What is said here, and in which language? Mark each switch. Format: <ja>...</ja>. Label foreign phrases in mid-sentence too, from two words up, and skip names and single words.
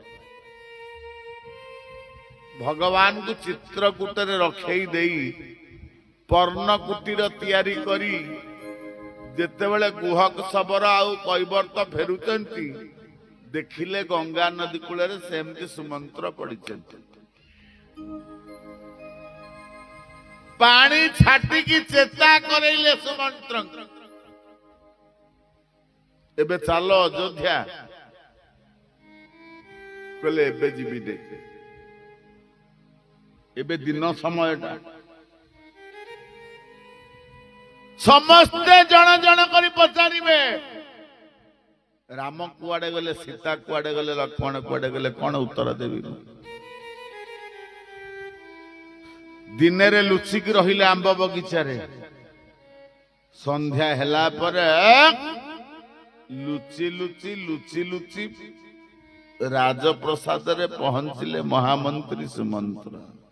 <or>ଭଗବାନ କୁ ଚିତ୍ରକୂଟ ରେ ରଖେଇ ଦେଇ ପର୍ଣ୍ଣ କୁଟୀର ତିଆରି କରି ଯେତେବେଳେ ଗୁହକ ଶବର ଆଉ କୈବର୍ତ୍ତ ଫେରୁଛନ୍ତି ଦେଖିଲେ ଗଙ୍ଗା ନଦୀ କୂଳ ସେମିତି ସୁମନ୍ତ୍ର ପଡ଼ିଛନ୍ତି ପାଣି ଛାଟି କି ଚେତା କରେଇଲେ ସୁମନ୍ତ୍ର ଏବେ ଚାଲ ଅଯୋଧ୍ୟା କହିଲେ ଏବେ ଯିବି ଦେଖେ ଏବେ ଦିନ ସମୟଟା ସମସ୍ତେ ଜଣ ଜଣ କରି ପଚାରିବେ ରାମ କୁଆଡେ ଗଲେ ସୀତା କୁଆଡେ ଗଲେ ଲକ୍ଷ୍ମଣ କୁଆଡେ ଗଲେ କଣ ଉତ୍ତର ଦେବି ଦିନ ରେ ଲୁଚି ରହିଲେ ଆମ୍ବ ବଗିଚା ରେ ସନ୍ଧ୍ୟା ହେଲା ପରେ ଲୁଚି ଲୁଚି ଲୁଚି ଲୁଚି ରାଜପ୍ରାସାଦ ରେ ପହଞ୍ଚିଲେ ମହାମନ୍ତ୍ରୀ ସୁମନ୍ତ୍ର</or>